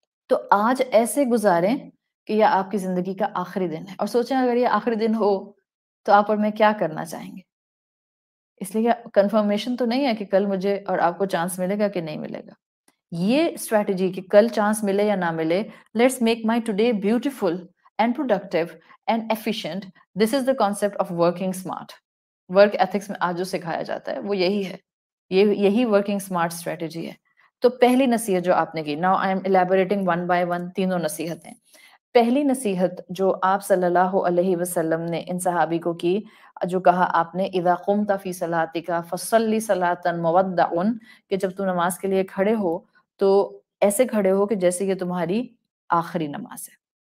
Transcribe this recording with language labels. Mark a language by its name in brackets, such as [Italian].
[Urdu] تو آج ایسے گزاریں کہ یہ آپ کی زندگی کا آخری دن ہے، اور سوچیں اگر یہ آخری دن ہو تو آپ اور میں کیا کرنا چاہیں گے. اس لیے کنفرمیشن تو نہیں ہے کہ کل مجھے اور آپ کو چانس ملے گا کہ نہیں ملے گا. یہ اسٹریٹجی کہ کل چانس ملے یا نہ ملے، [English] Let's make my today beautiful and productive and efficient. This is the concept of working smart. [Urdu] Work ethics میں آج جو سکھایا جاتا ہے وہ یہی ہے، یہی ورکنگ اسمارٹ اسٹریٹجی ہے. تو پہلی نصیحت جو آپ نے کی، [English] now I am elaborating one by one [Urdu] تینوں نصیحتیں. پہلی نصیحت جو آپ صلی اللہ علیہ وسلم نے ان صحابی کو کی، جو کہا آپ نے [Arabic] اذا قمت فی صلاتک فصلی صلاۃ مودع، [Urdu] کہ جب تو نماز کے لیے کھڑے ہو تو ایسے کھڑے ہو کہ جیسے یہ تمہاری آخری نماز ہے.